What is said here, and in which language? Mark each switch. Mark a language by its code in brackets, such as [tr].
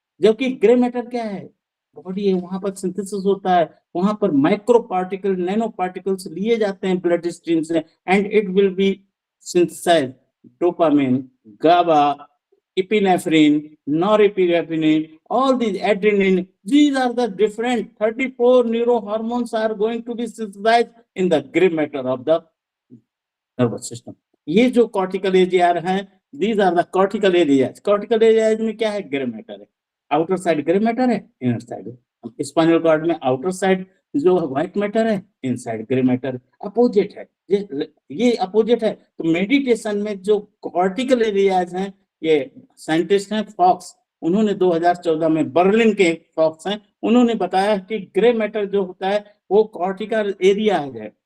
[hi] जबकि grey matter क्या है, बॉडी है, वहां पर सिंथेसिस होता है, वहां पर माइक्रो पार्टिकल नैनो पार्टिकल्स लिए जाते हैं ब्लड स्ट्रीम से [en] And it will be synthesize dopamine, GABA, epinephrine, norepinephrine, all these adrenaline, these are the different 34 neurohormones are going to be synthesized in the gray matter of the nervous system. ये जो cortical area हैं, these are the cortical areas. [hi] Cortical areas में क्या है, gray matter है, outer side gray matter है, inner side spinal cord में outer side जो व्हाइट मैटर है, इनसाइड ग्रे मैटर, अपोजिट है, ये अपोजिट है। तो मेडिटेशन में जो कॉर्टिकल एरियाज हैं, ये साइंटिस्ट हैं फॉक्स, उन्होंने 2014 में बर्लिन के फॉक्स हैं, उन्होंने बताया कि ग्रे मैटर जो होता है वो कॉर्टिकल एरिया है।